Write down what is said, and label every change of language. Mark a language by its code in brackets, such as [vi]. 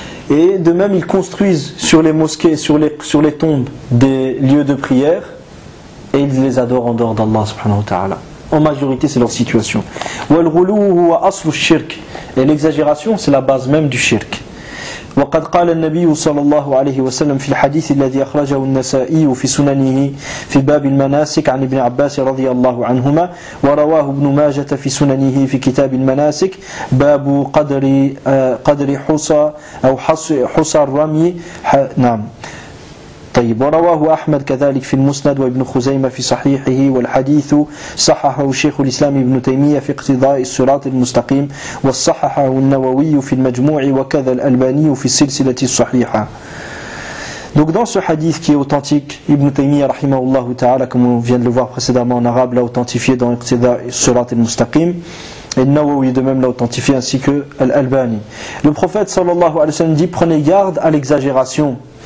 [fr] Et de même, ils construisent sur les mosquées, sur les tombes, des lieux de prière, et ils les adorent en dehors d'Allah subhanahu wa ta'ala. En majorité, c'est leur situation. Et l'exagération, c'est la base même du shirk. [ar] وقد قال النبي صلى الله عليه وسلم في الحديث الذي أخرجه النسائي في سننه في باب المناسك عن ابن عباس رضي الله عنهما ورواه ابن ماجة في سننه في كتاب المناسك باب قدر حصى أو حصى الرمي نعم طيب ورواه أحمد كذلك في المسند وابن خزيمة في صحيحه والحديث صححه شيخ الإسلام ابن تيمية في اقتضاء الصراط المستقيم وصححه النووي في المجموع وكذا الألباني في السلسلة الصحيحة. [fr] Donc dans ce hadith qui est authentique, Ibn Taymiyyah rahimahullah ta'ala, comme on vient de le voir précédemment en arabe, l'a authentifié dans اقتضاء الصراط المستقيم. Et Nawawi de même l'a authentifié ainsi que l'Albani. Le prophète sallallahu alayhi wa sallam dit: prenez garde à l'exagération.